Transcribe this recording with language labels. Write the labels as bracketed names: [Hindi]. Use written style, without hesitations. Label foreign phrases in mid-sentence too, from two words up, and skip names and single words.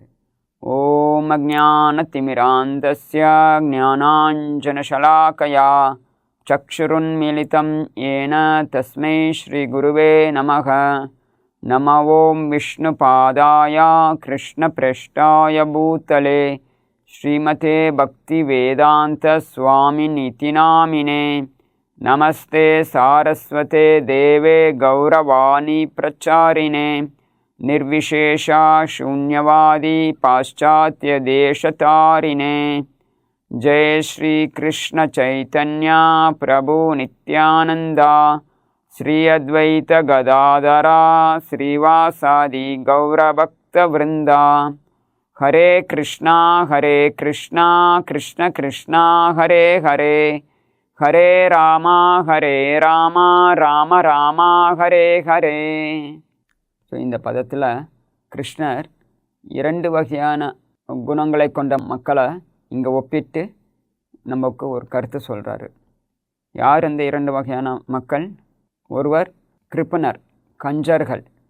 [Sanskrit] ॐ अज्ञानतिमिरान्धस्य ज्ञानाञ्जनशलाकया चक्षुरुन्मीलितं येन तस्मै श्रीगुरवे नमः. नम ॐ विष्णुपादाय कृष्णप्रेष्ठाय भूतले श्रीमते भक्तिवेदान्त स्वामिनिति नामिने. नमस्ते सारस्वते देवे गौरवाणी प्रचारिणे निर्विशेषा शून्यवादी पाश्चात्य देशतारिणे. [Bangla] জয় শ্রী কৃষ্ণ চৈতন্য প্রভু নিত্যানন্দ শ্রী অদ্বৈত গদাধর শ্রীবাসাদি গৌরভক্ত বৃন্দ. [Sanskrit] हरे कृष्णा कृष्ण कृष्णा हरे हरे हरे रामा राम रामा हरे हरे. [Tamil] ஸோ இந்த பதத்தில் கிருஷ்ணர் 2 வகையான குணங்களை கொண்ட மக்களை இங்கே ஒப்பிட்டு நமக்கு ஒரு கருத்து சொல்கிறாரு. யார் இந்த 2 வகையான மக்கள்? ஒருவர் கிருப்பனர், கஞ்சர்கள்.